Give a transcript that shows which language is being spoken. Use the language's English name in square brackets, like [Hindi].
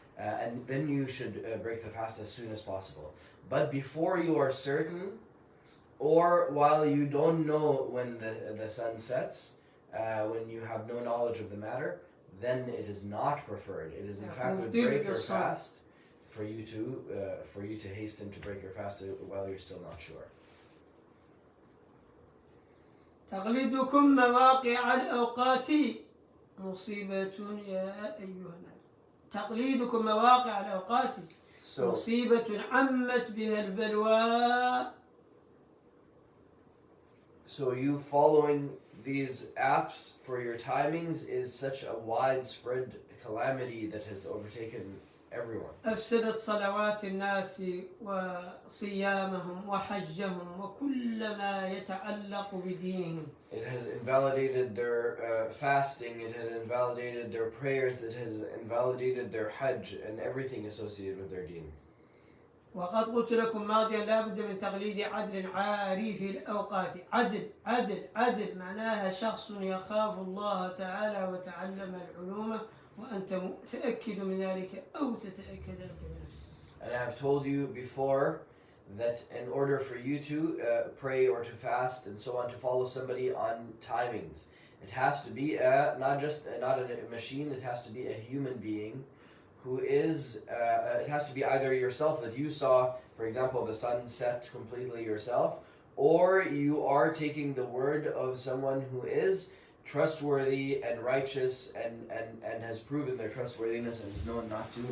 [English] And then you should break the fast as soon as possible. But before you are certain, or while you don't know when the sun sets, when you have no knowledge of the matter, then it is not preferred. It is in fact would break your fast for you to hasten to break your fast while you're still not sure. [Arabic] تقليدكم مواقع الأوقات مصيبة يا أيها الناس. تقليدكم مواقع الأوقات مصيبة عمت بها البلوى. [English] So you following these apps for your timings is such a widespread calamity that has overtaken everyone. [Arabic] أفسدت صلوات الناس وصيامهم وحجهم وكل ما يتعلق بدينهم. [English] It has invalidated their fasting, it has invalidated their prayers, it has invalidated their hajj and everything associated with their deen. [Arabic] وقد قلت لكم ماضيا لا بد من تقليد عدل عاري في الأوقات. عدل عدل عدل معناها شخص يخاف الله تعالى وتعلم العلوم وأنت متأكد من ذلك أو تتأكد أنت بنفسك. [English] And I have told you before that in order for you to pray or to fast and so on, to follow somebody on timings, it has to be not a machine, it has to be a human being who is, it has to be either yourself that you saw, for example, the sun set completely yourself, or you are taking the word of someone who is trustworthy and righteous and has proven their trustworthiness and is known not to.